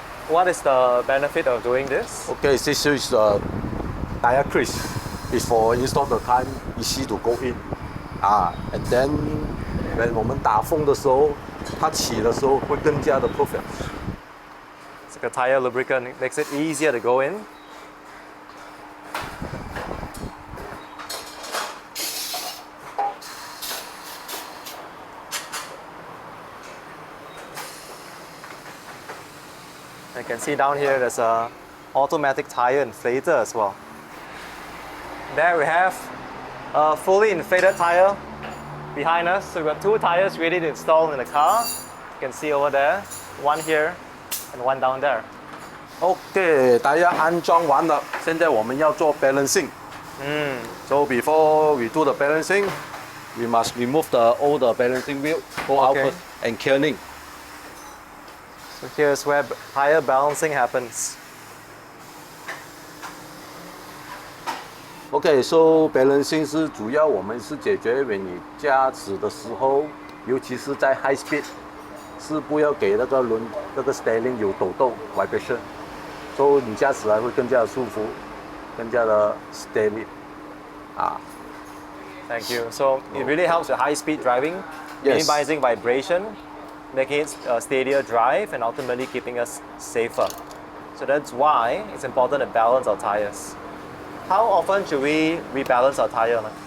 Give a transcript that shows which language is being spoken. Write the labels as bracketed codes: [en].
[en] What is the benefit of doing this? Okay, this is the tire crease. It's for install the time easy to go in. And then when [zh] 我们打风的时候，它起的时候会更加的 perfect. [en] It's like a tire lubricant. It makes it easier to go in. You can see down here there's a automatic tire inflator as well. There we have a fully inflated tire behind us. So we've got 2 tires ready to install in the car. You can see over there, 1 here and 1 down there. [zh] OK， 大家安装完了，现在我们要做 balancing。 [en] So before we do the balancing, we must remove all the balancing wheel, go out first, and killing. So here's where tire balancing happens. [zh] OK，so balancing 是主要我们是解决when你驾驶的时候，尤其是在 high speed， 是不要给那个 steering 有抖动 vibration， 所以你驾驶来会更加的舒服，更加的 steady。 [en] Thank you. So it really helps with high speed driving, minimizing vibration, making it a steadier drive, and ultimately keeping us safer. So that's why it's important to balance our tires. How often should we rebalance our tire?